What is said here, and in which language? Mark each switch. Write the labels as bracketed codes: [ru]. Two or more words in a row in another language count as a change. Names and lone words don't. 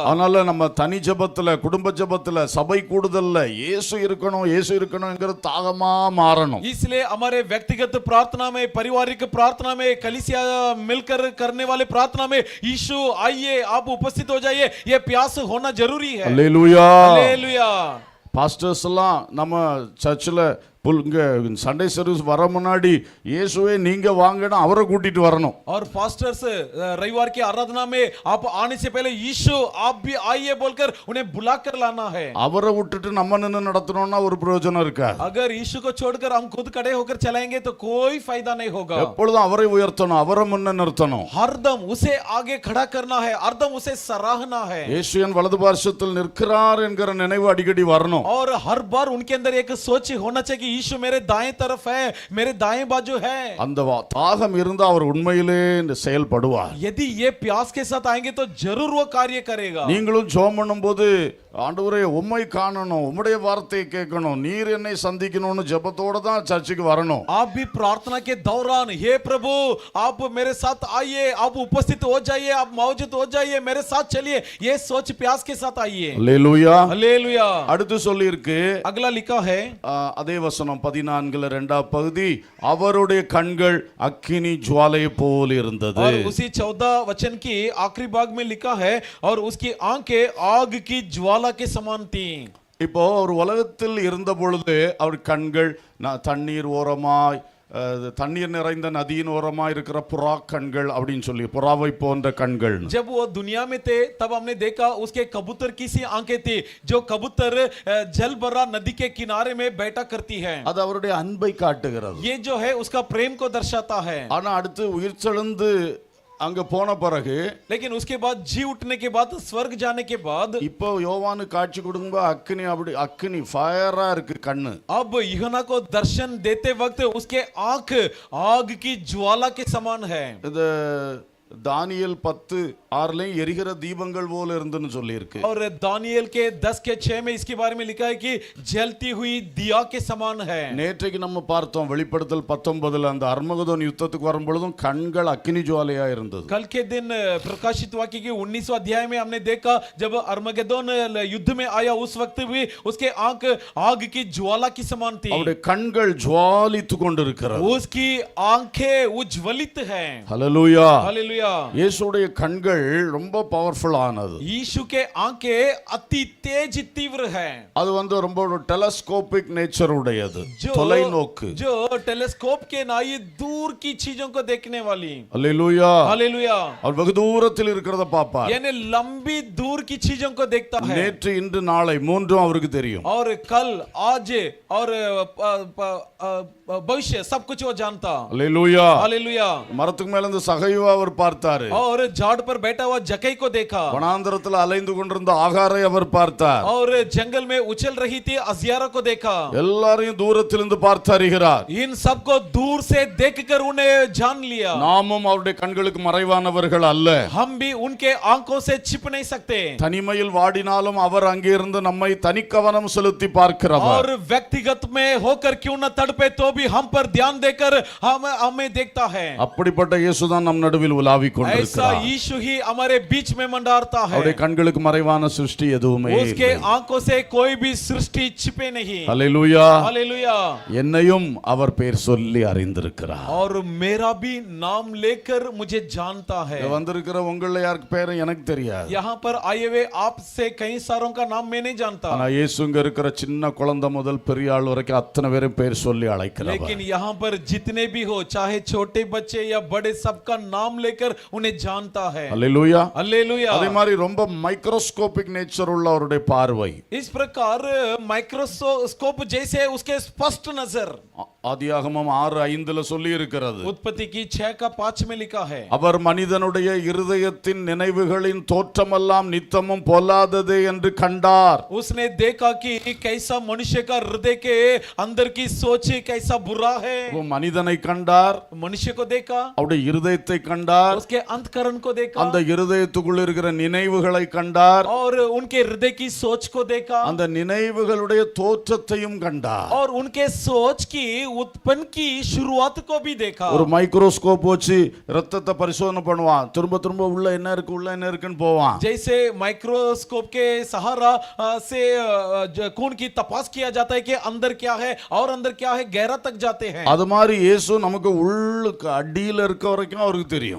[ta] அதனால நம்ம தனி ஜெபத்துல குடும்ப ஜெபத்துல சபை கூடுதல்ல இயேசு இருக்கணும்ங்கற தாகமா மாறணும். [hi] इसलिए हमारे व्यक्तिगत प्रार्थना में पारिवारिक प्रार्थना में कलीसिया मिलकर करने वाले प्रार्थना में यीशु आइए आप उपस्थित हो जाइए ये प्यास होना जरूरी है. [ta] அல்லேலூயா. [hi] हालेलुया. [ta] பாஸ்டர்ஸ் எல்லாம் நம்ம சர்ச்சில் இங்க சண்டே சர்வீஸ் வர முன்னாடி இயேசுவே நீங்க வாங்கன்னு அவரை கூட்டிட்டு வரணும். [hi] और पास्टर्स रविवार की आराधना में आप आने से पहले यीशु आप भी आइए बोलकर उन्हें बुलाकर लाना है. [ta] அவரை விட்டுட்டு நம்ம நின்னு நடத்தணும்னா ஒரு பிரயோஜனம் இருக்கா? [hi] अगर यीशु को छोड़कर हम खुद खड़े होकर चलाएंगे तो कोई फायदा नहीं होगा. [ta] எப்பொழுதும் அவரை உயர்த்தணும், அவரை முன்ன நிறுத்தணும். [hi] हरदम उसे आगे खड़ा करना है, हरदम उसे सराहना है [ta] இயேசு என் வலது பார்சத்தில் நிற்கிறார் என்கிற நினைவு அடிக்கடி வரணும். [hi] और हर बार उनके अंदर एक सोच होना चाहिए कि यीशु मेरे दाएं तरफ है, मेरे दाएं बाजू है. [ta] அந்த தாகம் இருந்தா அவர் உண்மையிலே செயல்படுவார். [hi] यदि ये प्यास के साथ आएंगे तो जरूर वो कार्य करेगा. [ta] நீங்களும் ஜெபம் பண்ணும்போது ஆண்டவரே உம்மை காணணும், உம்முடைய வார்த்தையை கேட்கணும், நீர் என்னை சந்திக்கணும்னு ஜெபத்தோட தான் சர்ச்சுக்கு வரணும். [hi] आप भी प्रार्थना के दौरान हे प्रभु आप मेरे साथ आइए, आप उपस्थित हो जाइए, आप मौजूद हो जाइए, मेरे साथ चलिए, ये सोच प्यास के साथ आइए. [ta] அல்லேலூயா. [hi] हालेलुया. [ta] அடுத்து சொல்லி இருக்கு [hi] अगला लिखा है [ta] அதே வசனம் 14 இரண்டாம் பகுதி அவருடைய கண்கள் அக்கினி ஜுவாலை போல் இருந்தது. [hi] और उसी 14 वचन की आखिरी भाग में लिखा है और उसकी आंखें आग की ज्वाला के समान थी. [ta] இப்போ ஒரு உலகத்தில் இருந்த பொழுது அவர் கண்கள் தண்ணீர் ஓரமாய் தண்ணீர் நிறைந்த நதியின் ஓரமா இருக்கிற புறா கண்கள் அப்படின்னு சொல்லி புறாவை போன்ற கண்கள். [hi] जब वो दुनिया में थे तब हमने देखा उसके कबूतर की सी आंखें थी जो कबूतर जल भरा नदी के किनारे में बैठा करती है. [ta] அது அவருடைய அன்பை காட்டுகிறது. [hi] ये जो है उसका प्रेम को दर्शाता है. [ta] ஆனா அடுத்து உயிர்த்தெழுந்து அங்க போன பிறகு [hi] लेकिन उसके बाद जी उठने के बाद स्वर्ग जाने के बाद [ta] இப்போ யோவானு காட்சி கொடுக்கும்போது அக்கினி ஃபயரா இருக்கு கண்ணு. [hi] अब यूहन्ना को दर्शन देते वक्त उसके आंख आग की ज्वाला के समान है. [ta] இது தானியேல் 10:6 எரிகிற தீபங்கள் போல இருந்துன்னு சொல்லி இருக்கு. [hi] और दानियेल के 10 के 6 में इसके बारे में लिखा है कि जलती हुई दिया के समान है. [ta] நேற்றைக்கு நம்ம பார்த்தோம் வெளிப்படுத்தல் 19 அந்த அர்மகதோன் யுத்தத்துக்கு வரும் பொழுதும் கண்கள் அக்கினி ஜுவாலையா இருந்தது. [hi] कल के दिन प्रकाशित वाक्य के 19वां अध्याय में हमने देखा जब अरमगेदोन युद्ध में आया उस वक्त भी उसके आंख आग की ज्वाला की समान थी. [ta] அவருடைய கண்கள் ஜுவாலித்து கொண்டிருக்கிறது. [hi] उसकी आंखें उज्ज्वलित हैं. [ta] ஹல்லேலூயா. [hi] हालेलुया. [ta] இயேசுடைய கண்கள் ரொம்ப பவர்ஃபுல் ஆனது. [hi] यीशु के आंखें अति तेज तीव्र है. [ta] அது ரொம்ப ஒரு [en] telescopic nature [ta] உடையது. தொலைநோக்கு. [hi] जो टेलीस्कोप के नाई दूर की चीजों को देखने वाली. [ta] ஹல்லேலூயா. [hi] हालेलुया. [ta] அவர் வெகு தூரத்தில் இருக்கிறத பாப்பார். [hi] यानी लंबी दूर की चीजों को देखता है. [ta] நேற்று இன்று நாளை மூன்றும் அவருக்கு தெரியும். [hi] और कल आज और भविष्य सब कुछ वो जानता. [ta] ஹல்லேலூயா. [hi] हालेलुया. [ta] மரத்துக்கு மேல இருந்து சகைவா அவர் பார்த்தாரு. [hi] और झाड़ पर बैठा हुआ जकै को देखा. [ta] வனாந்தரத்தில் அலைந்து கொண்டிருந்த ஆகாரை அவர் பார்த்தார். [hi] और जंगल में उछल रही थी अजियारा को देखा. [ta] எல்லாரையும் தூரத்திலிருந்து பார்த்து அறிகிறார். [hi] इन सबको दूर से देखकर उन्हें जान लिया. [ta] நாமும் அவருடைய கண்களுக்கு மறைவானவர்கள் அல்ல. [hi] हम भी उनके आंखों से छिप नहीं सकते. [ta] தனிமையில் வாடினாலும் அவர் அங்கே இருந்து நம்மை தனிக்கவனம் செலுத்தி பார்க்கிறவர். [hi] और व्यक्तिगत में होकर क्यों न तड़पे तो भी हम पर ध्यान देकर हमें देखता है. [ta] அப்படிப்பட்ட இயேசுதான் நம் நடுவில் உலாவி உலாவிக் [hi] ऐसा [ta] கொண்டிருக்கிறார். [hi] यीशु ही हमारे बीच में मंडारता है। [ta] அவருடைய கண்களுக்கு மறைவான சிருஷ்டி எதுவுமே [hi] उसके [ta] இல்லை. [hi] आंखों से कोई भी सृष्टि छिपे नहीं। [ta] அல்லேலூயா. [hi] हालेलुया। [ta] என்னையும் அவர் பெயர் சொல்லி அறிந்திருக்கிறார். [hi] और मेरा भी नाम लेकर मुझे जानता है। [ta] வந்திருக்கிற உங்கள யாருக்கு பேரு எனக்கு தெரியாது. [hi] यहाँ पर आए हुए आपसे कई सारों का नाम मैं नहीं जानता। [ta] ஆனா இயேசுங்க இருக்கிற சின்ன குழந்தை முதல் பெரிய ஆள் வரைக்கும் அத்தனை பேரும் பேர் சொல்லி அழைக்கிறவர். [hi] लेकिन यहाँ पर जितने भी हो, चाहे छोटे बच्चे या बड़े, सबका नाम लेकर उन्हें जानता है। [ta] அல்லேலூயா. [hi] हालेलुया। [ta] அதே மாதிரி ரொம்ப [en] microscopic nature [ta] உள்ள அவருடைய பார்வை. [hi] इस प्रकार माइक्रोस्कोप जैसे उसके स्पष्ट नजर [ta] ஆதியாகமம் 6:5 சொல்லி இருக்கிறது. [hi] उत्पत्ति की 6:5 में लिखा है। [ta] அவர் மனிதனுடைய இருதயத்தின் நினைவுகளின் தோற்றமெல்லாம் நித்தமும் பொல்லாதது என்று கண்டார். [hi] उसने देखा कि कैसा मनुष्य का हृदय के अंदर की सोच कैसा बुरा है। [ta] वो மனிதனை கண்டார், [hi] मनुष्य को देखा, [ta] அவருடைய இருதயத்தை கண்டார், [hi] उसके अंतःकरण को देखा, [ta] அந்த இருதயத்துக்குள்ள இருக்கிற நினைவுகளை கண்டார், [hi] और उनके हृदय की सोच को देखा, [ta] அந்த நினைவுகளுடைய தோற்றத்தையும் கண்டார். [hi] और उनके सोच की उत्पन्न की शुरुआत को भी देखा। [ta] ஒரு மைக்ரோஸ்கோப் வச்சு ரத்தத்தை பரிசோதனை பண்ணுவான், திரும்ப திரும்ப உள்ள என்ன இருக்குன்னு போவான். [hi] जैसे माइक्रोस्कोप के सहारा से खून की तपास किया जाता है कि अंदर क्या है और अंदर क्या है, गहरा तक जाते हैं। [ta] அது மாதிரி இயேசு நமக்கு உள்ளுக்கு அடியில இருக்க வரைக்கும் அவருக்கு தெரியும்.